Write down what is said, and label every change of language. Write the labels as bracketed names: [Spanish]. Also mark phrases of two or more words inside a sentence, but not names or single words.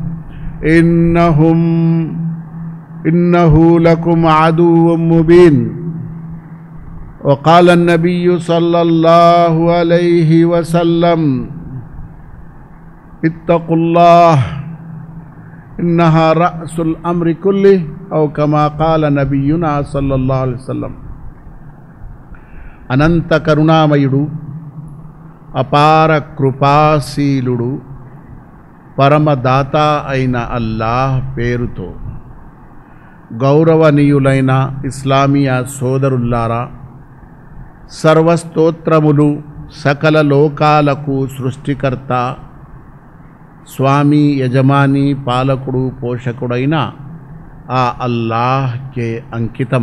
[Arabic] إنه لكم عدو مبين وقال النبي صلى الله عليه وسلم اتقوا الله إنها رأس الأمر كله أو كما قال نبينا صلى الله عليه وسلم. [Telugu] అనంత కరుణామయుడు అపార కృపాశీలుడు పరమదాత అయిన అల్లాహ్ పేరుతో గౌరవనీయులైన ఇస్లామియా సోదరుల్లారా, సర్వస్తోత్రములు సకల లోకాలకు సృష్టికర్త, స్వామి, యజమాని, పాలకుడు, పోషకుడైన ఆ అల్లాహ్కే అంకితం.